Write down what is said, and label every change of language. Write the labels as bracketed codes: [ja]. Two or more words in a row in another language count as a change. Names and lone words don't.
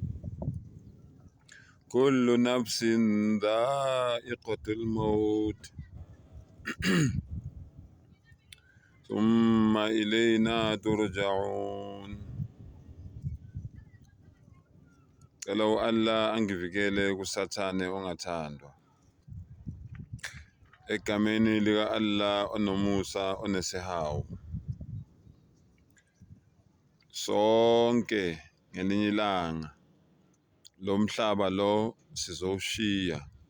[ar] كل نفس ذائقة الموت ثم إلينا ترجعون. [zu] Kalau Allah angivikele kusathane ongathandwa. Egameni lika Allah onomusa onesihawu. Sonke ngelinye ilanga lo mhlaba lo sizowushiya.